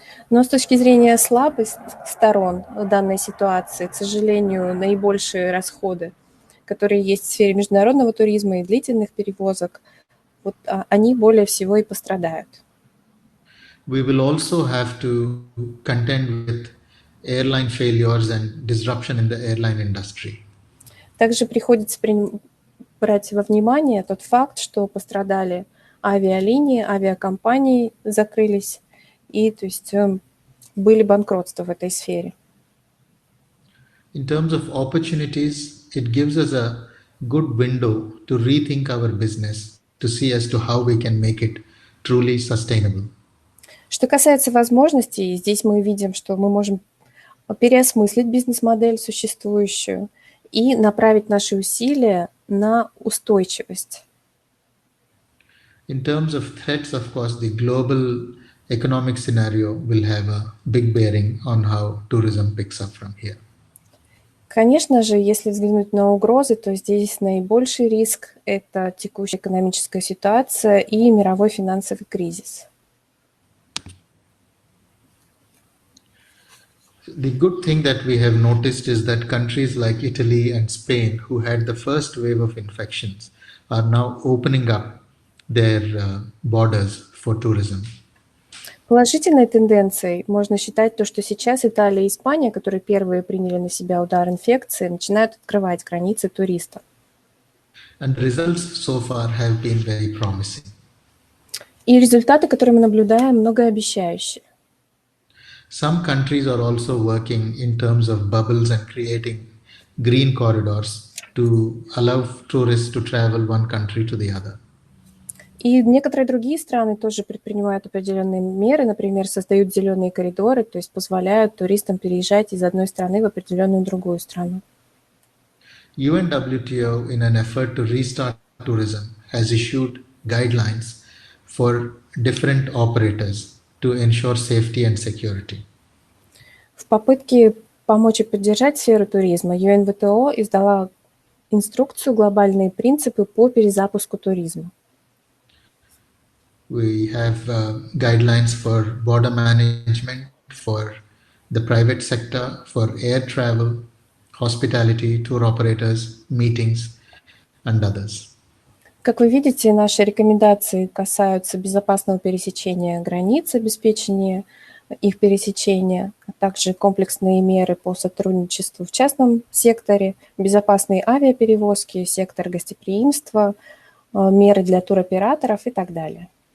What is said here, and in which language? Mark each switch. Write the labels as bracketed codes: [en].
[ru] Но с точки зрения слабых сторон данной ситуации, к сожалению, наибольшие расходы, которые есть в сфере международного туризма и длительных перевозок, вот они более всего и пострадают. [en] We will also have to contend with airline failures and disruption in the airline industry. [ru] Также приходится брать во внимание тот факт, что пострадали авиалинии, авиакомпании закрылись, и то есть были банкротства в этой сфере. [en] In terms of opportunities, it gives us a good window to rethink our business, to see as to how we can make it truly sustainable. [ru] Что касается возможностей, здесь мы видим, что мы можем переосмыслить бизнес-модель существующую и направить наши усилия на устойчивость. [en] In terms of threats, of course, the global economic scenario will have a big bearing on how tourism picks up from here. [ru] Конечно же, если взглянуть на угрозы, то здесь наибольший риск – это текущая экономическая ситуация и мировой финансовый кризис. [en] The good thing that we have noticed is that countries like Italy and Spain, who had the first wave of infections, are now opening up their borders for tourism. [ru] Положительной тенденцией можно считать то, что сейчас Италия и Испания, которые первые приняли на себя удар инфекции, начинают открывать границы туристам. [en] And the results so far have been very promising. [ru] И результаты, которые мы наблюдаем, многообещающие. [en] Some countries are also working in terms of bubbles and creating green corridors to allow tourists to travel one country to the other. [ru] И некоторые другие страны тоже предпринимают определенные меры, например, создают зеленые коридоры, то есть позволяют туристам переезжать из одной страны в определенную другую страну. [en] UNWTO, in an effort to restart tourism, has issued guidelines for different operators to ensure safety and security. [ru] В попытке помочь и поддержать сферу туризма UNWTO издала инструкцию «Глобальные принципы по перезапуску туризма». [en] We have guidelines for border management, for the private sector, for air travel, hospitality, tour operators, meetings, and others. [ru] Как вы видите, наши рекомендации касаются безопасного пересечения границ, обеспечения их пересечения, а также комплексные меры по сотрудничеству в частном секторе, безопасные авиаперевозки, сектор гостеприимства, меры для туроператоров и так далее.